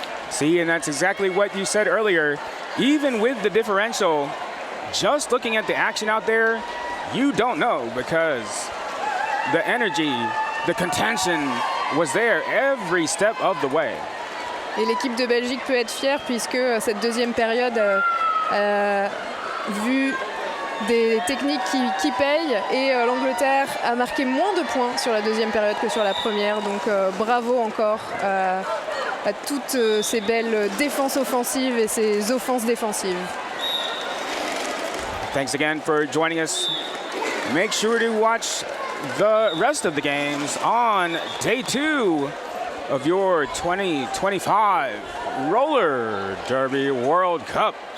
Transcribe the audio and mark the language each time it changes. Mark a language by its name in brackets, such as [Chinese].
[English] See, and that's exactly what you said earlier. Even with the differential, just looking at the action out there, you don't know because the energy, the contention was there every step of the way. [French] Et l'équipe de Belgique peut être fière puisque cette deuxième période a vu des techniques qui payent et l'Angleterre a marqué moins de points sur la deuxième période que sur la première. Donc bravo encore à toutes ces belles défenses offensives et ces offenses défensives. [English] Thanks again for joining us. Make sure to watch the rest of the games on day 2 of your 2025 Roller Derby World Cup.